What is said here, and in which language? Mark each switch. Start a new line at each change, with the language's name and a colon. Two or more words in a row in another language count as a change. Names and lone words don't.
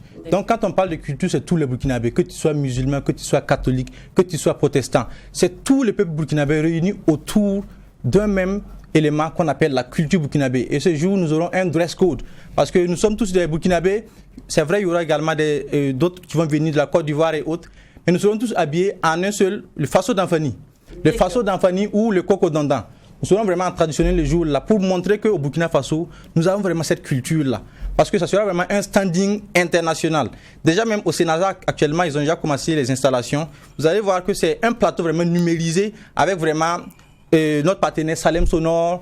French: Donc quand on parle de culture, c'est tous les Burkinabés, que tu sois musulman, que tu sois catholique, que tu sois protestant. C'est tous les peuples burkinabés réunis autour d'un même élément qu'on appelle la culture burkinabé. Et ce jour, nous aurons un
English: dress code.
French: Parce que nous sommes tous des Burkinabés. C'est vrai, il y aura également d'autres qui vont venir de la Côte d'Ivoire et autres. Mais nous serons tous habillés en un seul, le Faso d'Anfani. Le Faso d'Anfani ou le Coco Dandan. Nous serons vraiment traditionnels le jour là pour montrer qu'au Burkina Faso, nous avons vraiment cette culture-là. Parce que ça sera vraiment un standing international. Déjà même au Sénaza, actuellement, ils ont déjà commencé les installations. Vous allez voir que c'est un plateau vraiment numérisé avec vraiment notre partenaire Salem Sonore.